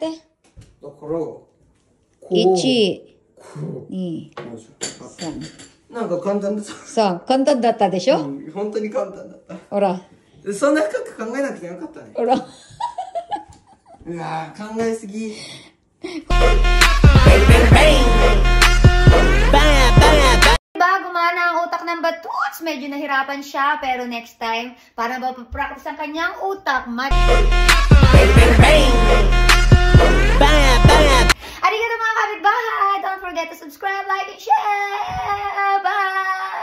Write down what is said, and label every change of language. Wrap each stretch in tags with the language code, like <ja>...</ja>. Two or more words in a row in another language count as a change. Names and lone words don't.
<ja>だからこう 1、こう 2、あ 3。なんか簡単だった。さあ、簡単だったでしょ。本当に簡単だった。ほら。そんな深く考えなくてよかったね。ほら。うわー、考えすぎ。</ja> <tl>Bago gumana ang utak ng Batuts, medyo nahirapan siya, pero</tl> <en>next time,</en> <tl>para mapapractice ang kanyang utak, Arigato mga kapitbahay!</tl> <en>Don't forget to subscribe, like, and share! Bye!</en>